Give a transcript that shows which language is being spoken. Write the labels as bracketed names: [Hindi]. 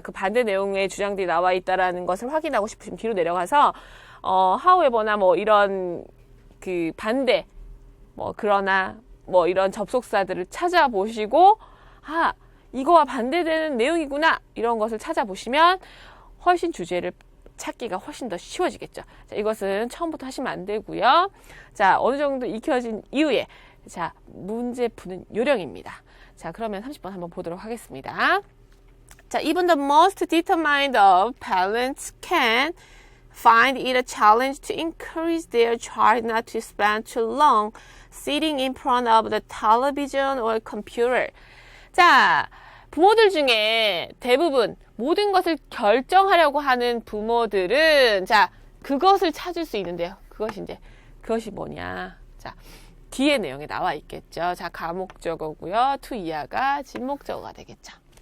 [Korean] 그 반대 내용의 주장들이 나와 있다라는 것을 확인하고 싶으시면 뒤로 내려가서 however나 이런 그 반대 그러나 이런 접속사들을 찾아보시고 이거와 반대되는 내용이구나 이런 것을 찾아보시면 훨씬 주제를 찾기가 훨씬 더 쉬워지겠죠. 자, 이것은 처음부터 하시면 안 되고요. 자, 어느 정도 익혀진 이후에 자, 문제 푸는 요령입니다. 자, 그러면 30번 한번 보도록 하겠습니다. [English] 자, even the most determined of parents can find it a challenge to encourage their child not to spend too long sitting in front of the television or computer. [Korean] 자, 부모들 중에 대부분 모든 것을 결정하려고 하는 부모들은 자, 그것을 찾을 수 있는데요. 그것이 뭐냐? 자, 뒤에 내용에 나와 있겠죠. 자, 가목적어고요. to 이하가 진목적어가 되겠죠.